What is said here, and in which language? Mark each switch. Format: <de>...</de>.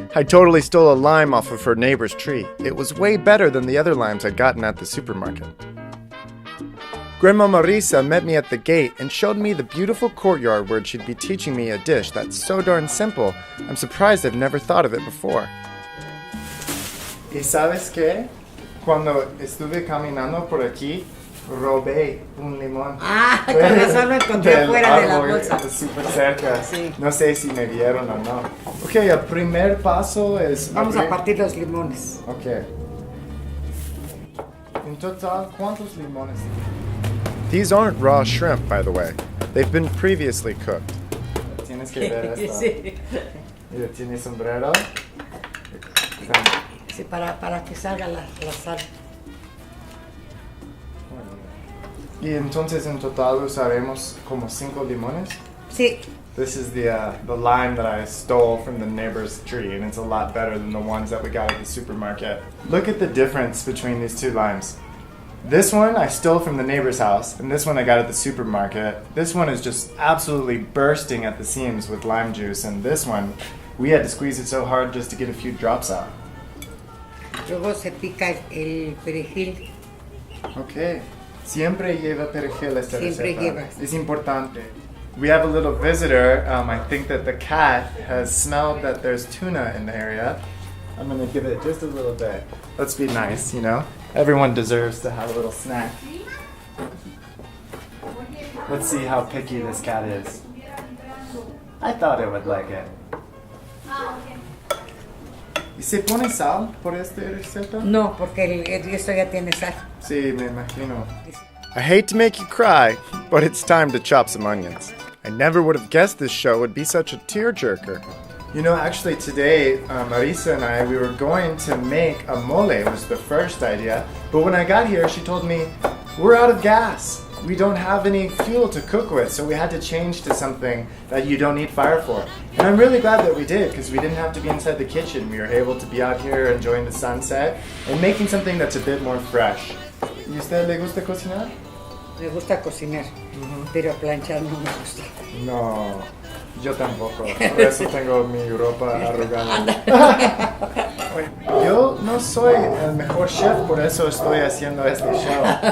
<en>I totally stole a lime off of her neighbor's tree. It was way better than the other limes I'd gotten at the supermarket. Grandma Marisa met me at the gate and showed me the beautiful courtyard where she'd be teaching me a dish that's so darn simple, I'm surprised I've never thought of it before.</en> <es>¿Y sabes qué? Cuando estuve caminando por aquí, robé un limón. Con razón lo encontré fuera de la bolsa. Súper cerca. Sí. No sé si me vieron o no. Ok, el primer paso es... Vamos a partir los limones. Ok. En total, ¿cuántos limones?</es> <en>These aren't raw shrimp, by the way. They've been previously cooked.</en> <es>Tienes que ver esto. Sí. Mira, tiene sombrero. Sí, para que salga la sal. Y entonces en total usaremos como 5 limones? Sí.</es> <en>This is the lime that I stole from the neighbor's tree, and it's a lot better than the ones that we got at the supermarket. Look at the difference between these two limes. This one I stole from the neighbor's house, and this one I got at the supermarket. This one is just absolutely bursting at the seams with lime juice, and this one, we had to squeeze it so hard just to get a few drops out.</en> <es>Luego se pica el perejil. Okay. Siempre lleva perejil esta Siempre receta. lleva. Es importante.</es> <en>We have a little visitor. I think that the cat has smelled that there's tuna in the area. I'm going to give it just a little bit. Let's be nice, you know? Everyone deserves to have a little snack. Let's see how picky this cat is. I thought it would like it.</en> <es>¿Y se pone sal por esta receta? No, porque esto ya tiene sal. Sí, me imagino.</es> <en>I hate to make you cry, but it's time to chop some onions. I never would have guessed this show would be such a tearjerker. You know, actually today, Marisa and I, we were going to make a mole, was the first idea. But when I got here, she told me, we're out of gas. We don't have any fuel to cook with, so we had to change to something that you don't need fire for. And I'm really glad that we did, because we didn't have to be inside the kitchen. We were able to be out here enjoying the sunset and making something that's a bit more fresh.</en> <es>¿Y usted le gusta cocinar? Me gusta cocinar, pero planchar no me gusta. No, yo tampoco. Por eso tengo mi ropa arrugada. Yo no soy el mejor chef, por eso estoy haciendo este show.</es>